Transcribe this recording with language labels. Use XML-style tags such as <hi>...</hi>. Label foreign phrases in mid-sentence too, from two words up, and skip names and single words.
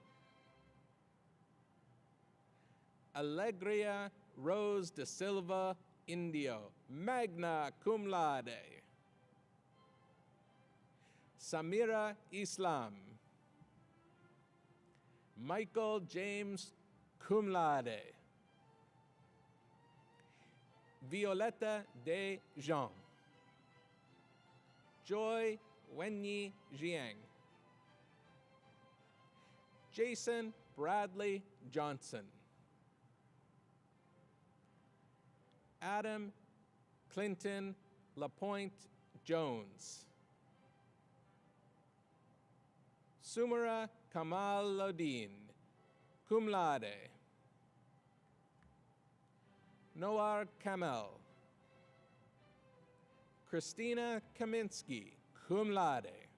<en>Alegria Rose de Silva Indio,</en> <la>magna cum laude.</la> <en>Samira Islam. Michael James,</en> <la>cum laude.</la> <en>Violetta De Jean. Joy Wenyi Jiang. Jason Bradley Johnson. Adam Clinton Lapointe Jones. Sumera Kamaluddin,</en> <la>cum laude.</la> <en>Noar Kamel. Christina Kaminsky,</en> <la>cum laude.</la>